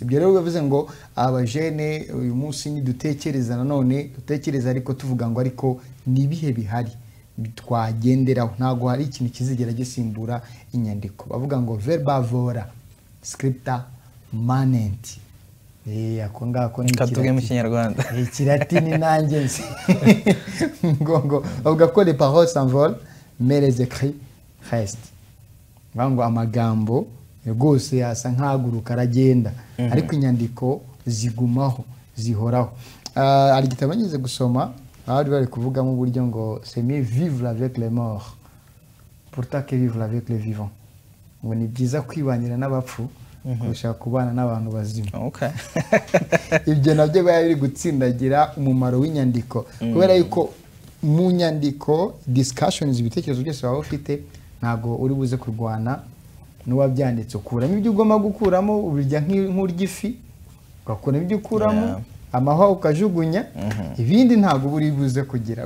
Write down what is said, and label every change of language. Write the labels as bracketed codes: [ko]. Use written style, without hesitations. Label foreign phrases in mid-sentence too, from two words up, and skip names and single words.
[rw] Ibyo rero bivuze ngo abajene uyu munsi ni dutekereza nanone dutekereza ariko tuvuga ngo ariko ni ibihe bihari twagenderaho ntago hari ikintu kizigera gisimbura inyandiko bavuga ngo [la] verba vora scripta manent [rw] ako ngako ni katuge mu Kinyarwanda Kilatini nanjye nzi ngo bavuga ko [fr] les paroles s'envolent mais les écrits restent [rw] ngo amagambo rwose yasa nkaguruka aragenda ariko inyandiko zigumaho zihoraho. Ari igitabo ngize gusoma bari kuvuga mu buryo ngo [fr] c'est mieux vivre avec les morts pourtant que vivre avec les vivants [rw] ngo ni byiza kwibanira n'abapfu kurusha kubana n'abantu bazima. Okay. Ibyo nabyo bari gutsindagira umumaro w'inyandiko kubera yuko mu nyandiko discussions ibitekerezo byose baba ufite ntago uri buze kurwana n'uwabyanditse ukuramo ibyo ugomba gukuramo ubirya nk'uryifi ugakuramo ibyo ukuramo amahwa ukajugunya ibindi ntago buri buze kugira.